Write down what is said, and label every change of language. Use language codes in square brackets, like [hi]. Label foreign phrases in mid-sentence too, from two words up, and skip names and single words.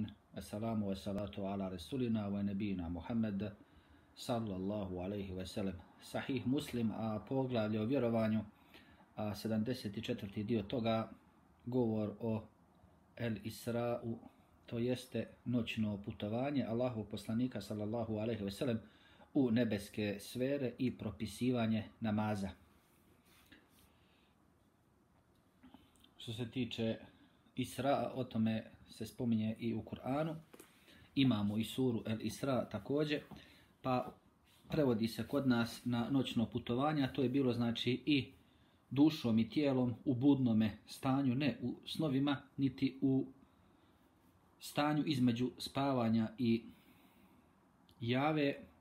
[ar] السلام والصلاة على رسولنا ونبينا محمد صلى الله عليه وسلم. [bs] Sahih Muslim, a poglavlje o vjerovanju, a 74. dio toga govor o El Isra'u, to jeste noćno putovanje Allahov poslanika [ar] صلى الله عليه وسلم [bs] u nebeske sfere i propisivanje namaza. Što se tiče Isra, o tome se spominje i u Kur'anu. Imamo i suru El Isra također, pa prevodi se kod nas na noćno putovanje, a to je bilo znači i dušom i tijelom u budnome stanju, ne u snovima, niti u stanju između spavanja i jave.